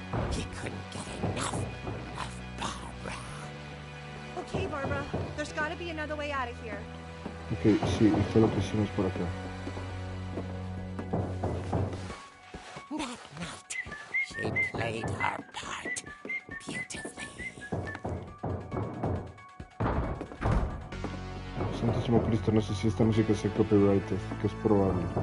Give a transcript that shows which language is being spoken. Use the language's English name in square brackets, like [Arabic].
[English] He couldn't get enough of Barbara. Okay, Barbara, there's gotta be another way out of here. [Spanish] Ok, sí, esto es lo que hicimos por acá. [English] That night, she played her part beautifully. [Spanish] Santísimo Cristo, no sé si esta música sea copyrighted, que es probable.